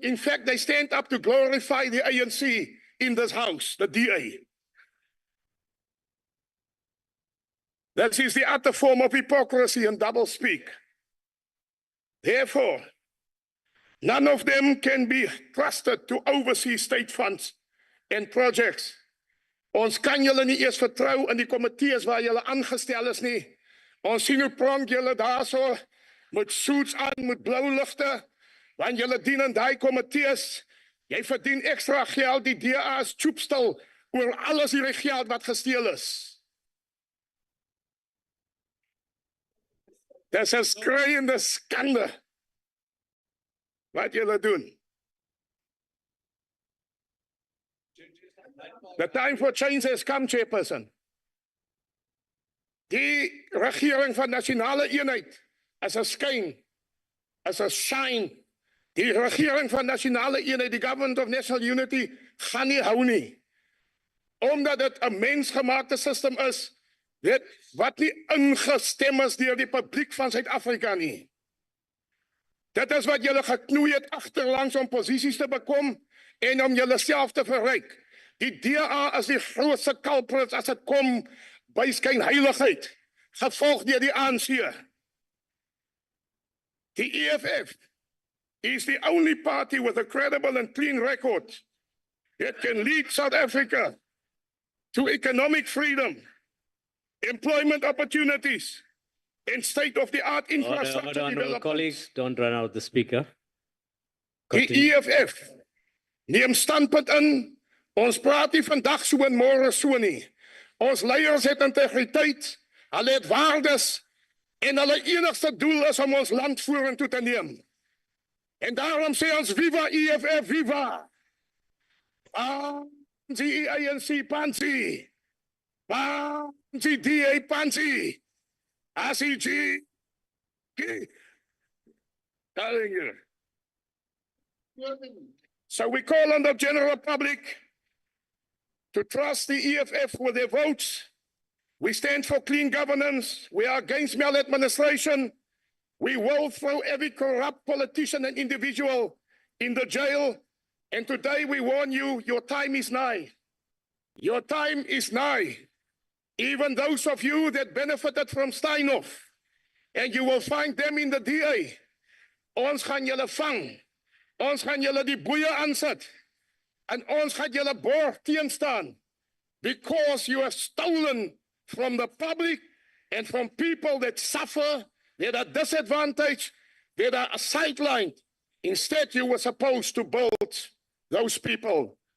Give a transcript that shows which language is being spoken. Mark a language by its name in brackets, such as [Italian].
[English] In fact, they stand up to glorify the ANC in this house, the DA. That is the utter form of hypocrisy and doublespeak. Therefore, none of them can be trusted to oversee state funds and projects. [Afrikaans] Ons kan julle nie eers vertrou in die komitees waar julle aangestel is nie. Ons sien hoe pronk julle daarso met suits aan, met blou ligte, want julle dien in daai komitees. Jy verdien ekstra geld, die DA is choopstil oor alles hierdie geld wat gesteel is. Dis 'n skreiende skande wat julle doen. [English] The time for change has come, Chairperson. [Afrikaans] Die regering van nasionale eenheid is 'n skyn, is 'n shine. Die regering van nasionale eenheid, die [English] government of national unity, [Afrikaans] gaan nie hou nie. Omdat dit 'n mensgemaakte system is, wat nie ingestem is deur die publiek van Suid-Afrika nie. Dit is wat julle geknoei het agterlangs om posisies te bekom en om julle self te verryk. Die DA is die grootste culprits as dit kom by skynheiligheid, gevolg deur die ANC. [English] The EFF is the only party with a credible and clean record that can lead South Africa to economic freedom, employment opportunities, and state-of-the-art infrastructure development. Colleagues, don't run out the speaker. [Afrikaans] Die EFF neem standpunt in. Ons praat nie vandag so en môre so nie. Ons leiers het integriteit, hulle het waardes en hulle enigste doel is om ons land vorentoe te neem. En daarom sê ons viva EFF, viva! [Zulu] Pansi ANC, pansi! Pansi DA, pansi! ACG! [English] Telling you. So we call on the general public to trust the EFF with their votes. We stand for clean governance. We are against maladministration. We will throw every corrupt politician and individual in the jail. And today we warn you, your time is nigh. Your time is nigh. Even those of you that benefited from Steinhoff, and you will find them in the DA. [Afrikaans] Ons gaan julle vang. Ons gaan julle die boeie aansit. En ons gaan julle borg teenstaan. [English] Because you have stolen from the public and from people that suffer, that are disadvantaged, that are sidelined. Instead, you were supposed to build those people.